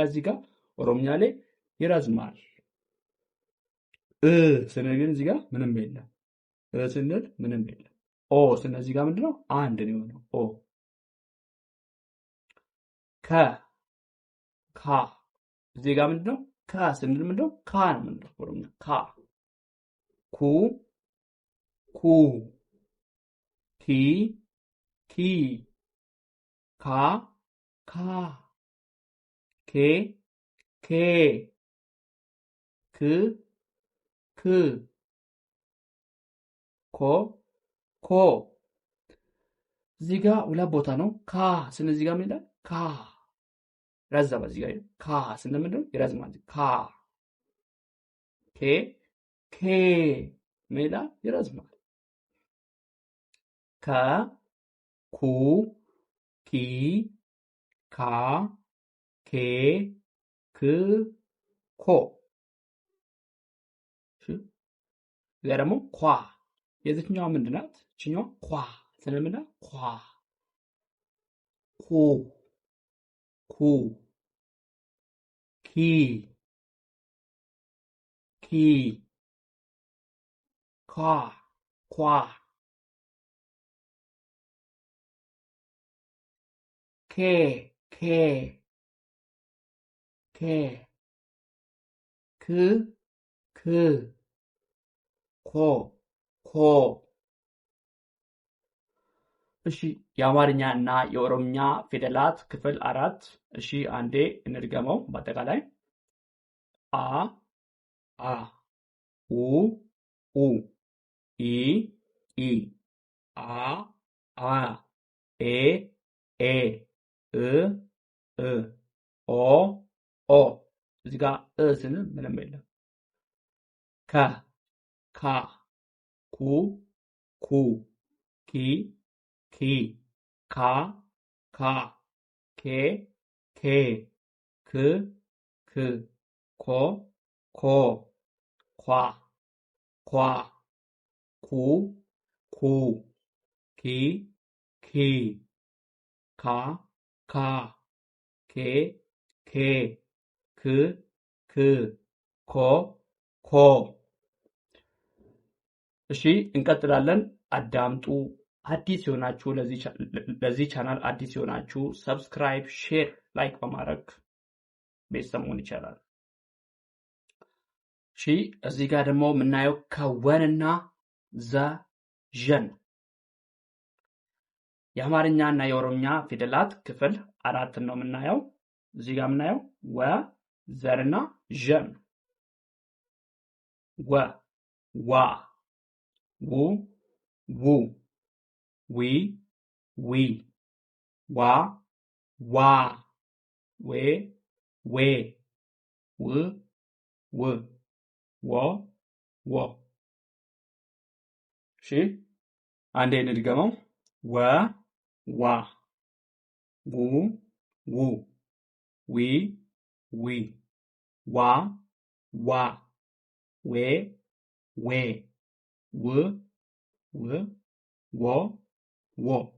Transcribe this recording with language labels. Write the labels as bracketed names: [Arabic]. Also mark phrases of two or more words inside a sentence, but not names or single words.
[Amharic] እዚህ ጋር ኦሮምኛ ላይ ይረዝማል። ስንል ግን እዚህ ጋር ምንም የለም። ስንል ምንም የለም። ኦ ስንል እዚህ ጋር ምንድነው? አንድ ነው የሆነው። ኦ። ካ እዚህ ጋር ምንድነው? ካ ስንል ምንድነው? ካ ነው ምንድነው? ኦሮምኛ ካ። ኩ ኪ ካ ኬ ክ ኮ። እዚህ ጋር ሁለት ቦታ ነው። ካ ስንል እዚህ ጋር ምን ይላል? ካ ረዘመ። እዚህ ጋር ካ ስንል ምንድነው? ይረዝማል። ካ ኬ ምን ይላል? ይረዝማል። ከ ኩ ኪ ካ ኬ ክ ኮ። እዚያ ደግሞ ኳ የዚህኛዋ ምንድን ናት? እችኛዋ ኳ ስንል ምንድን ናት? ኳ ኩ ኪ ኳ ኬ ክ ኮ። እሺ የአማርኛ እና የኦሮምኛ ፊደላት ክፍል 4 እሺ አንዴ እንድገመው። በአጠቃላይ አ ኡ ኢ አ ኤ እ ኦ። እዚህ ጋር ስንል ምንም የለም። ካ ኩ ኪ ካ ኬ ክ ኮ ኮ ኳ ኳ ኩ ኩ ኪ ኪ ካ ካ ኬ ኬ ክ ክ ኮ ኮ። እሺ እንቀጥላለን። አዳምጡ። አዲስ የሆናችሁ ለዚህ ቻናል አዲስ የሆናችሁ ሰብስክራይብ፣ ሼር፣ ላይክ በማድረግ ቤተሰብ መሆን ይቻላል። እሺ እዚህ ጋር ደግሞ የምናየው ከወንና ዘን የአማርኛ እና የኦሮምኛ ፊደላት ክፍል 4 ነው የምናየው። እዚህ ጋር የምናየው ወ ዘርና ዠን ወ ዋ ው ው ዊ ዊ ዋ ዋ ዌ ዌ ው ው ወ ወ። እሺ አንዴ እንድገመው። ወ ዋ ው ው ዊ ዊ ዋ ዋ ዌ ዌ ው ው ወ ወ።